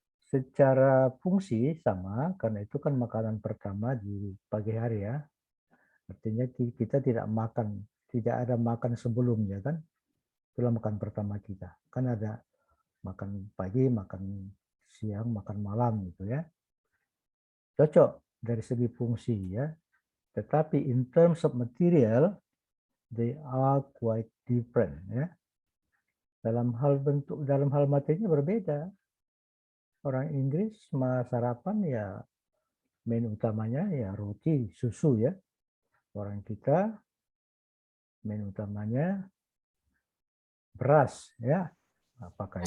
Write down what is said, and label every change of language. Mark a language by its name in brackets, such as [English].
[Indonesian] Secara fungsi sama, karena itu kan makanan pertama di pagi hari ya. Artinya kita tidak ada makan sebelumnya kan. Itulah makan pertama kita. Kan ada makan pagi, makan siang, makan malam gitu ya. Cocok dari segi fungsi ya. Tetapi [English] in terms of material, they are quite different ya. [Indonesian] Dalam hal bentuk, dalam hal materinya berbeda. Orang Inggris sarapan ya menu utamanya ya roti, susu ya. Orang kita menu utamanya beras ya. Apakah